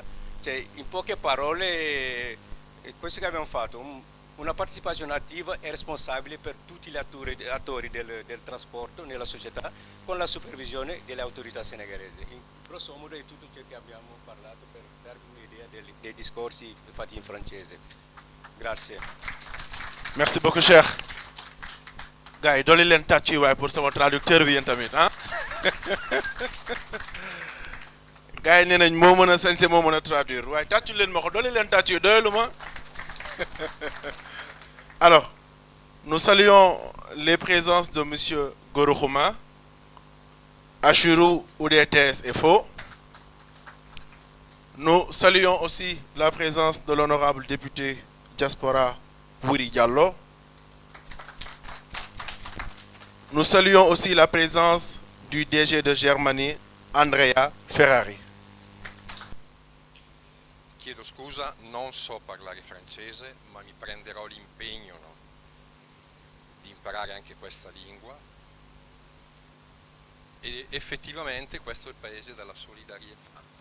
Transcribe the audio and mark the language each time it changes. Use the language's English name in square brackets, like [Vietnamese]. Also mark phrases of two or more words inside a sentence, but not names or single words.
[Italian] Cioè, in poche parole, questo che abbiamo fatto, una partecipazione attiva e responsabile per tutti gli attori del trasporto nella società, con la supervisione delle autorità senegalesi. In grosso modo è tutto ciò che abbiamo parlato per darvi un'idea dei discorsi fatti in francese. Grazie. [French] Merci beaucoup, cher. [Wolof] Gars yi dooli leen tàcc waaye pour sama traducteur bi yéen tamit ah gars yi nee nañ moo mën a sañse moo mën a traduire waaye tàccu leen ma ko dooli leen tàcc yi doyelu ma. [French] Alors nous saluons les présences de monsieur Goro Khouma, Achirou UDTS FO. Nous saluons aussi la présence de l'honorable député Diaspora Wuri Diallo. Nous saluons aussi la présence du DG de Germanie, Andrea Ferrari. [Italian] Chiedo scusa, non so parlare francese, ma mi prenderò l'impegno, no, di imparare anche questa lingua. E effettivamente questo è il paese della solidarietà.